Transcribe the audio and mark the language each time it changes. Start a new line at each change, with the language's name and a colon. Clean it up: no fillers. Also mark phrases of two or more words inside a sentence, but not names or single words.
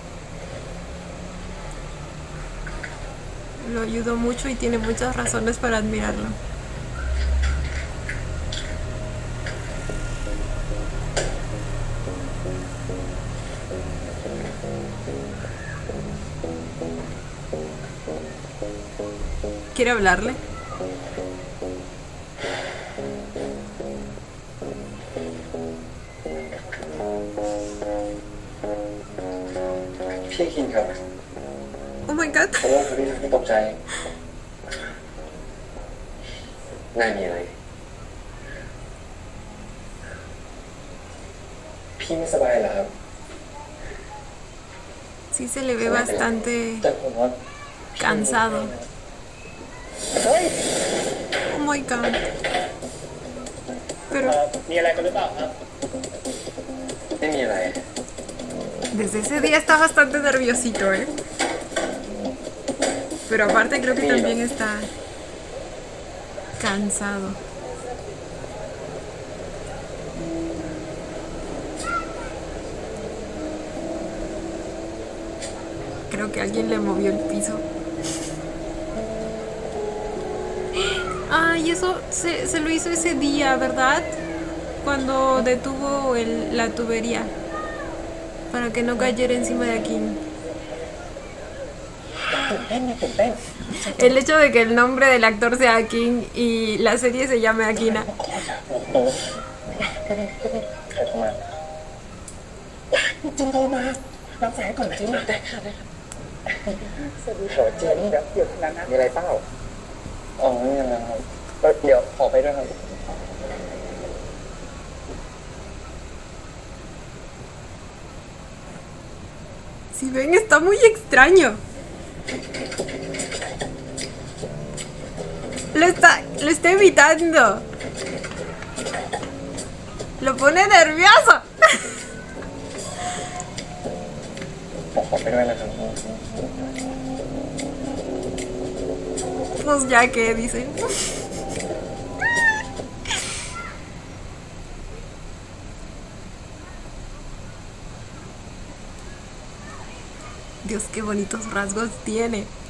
Spanish: Lo ayudó mucho y tiene muchas razones para admirarlo. ¿Quiere hablarle?
Thai: พี่คิงครับ
English: Oh my god.
Thai: ขอโทษครับพี่ทำให้ตกใจน่ามีอะไร พี่ไม่สบายเหรอครับ
Spanish: Sí se le ve bastante
Thai: แต่ผมว่า
Spanish: cansado.
Thai: เฮ้ย
English: Oh my god.
Spanish: Pero
Thai: มีอะไรกันหรือเปล่าครับ ไม่มีอะไร
Spanish: desde ese día está bastante nerviosito, ¿eh? Pero aparte creo que también está cansado. Creo que alguien le movió el piso. Ay, eso se lo hizo ese día, ¿verdad? Cuando detuvo la tubería. Para que no cayera encima de Akin. El hecho de que el nombre del actor sea Akin y la serie se llame Akina.
Thai: ใครเข้ามาจินโทรมารับสายก่อนนะจินได้ค่ะได้ค่ะสวัสดีค่ะจินเดี๋ยวนั้นนะมีอะไรเปล่าอ๋อไม่มีอะไรครับเดี๋ยวขอไปด้วยครับ
Spanish: Si ven, está muy extraño. Lo está evitando. Lo pone nervioso.
Thai: ขอไปด้วยนะครับ
Spanish: Pues ya que dicen. Dios, qué bonitos rasgos tiene.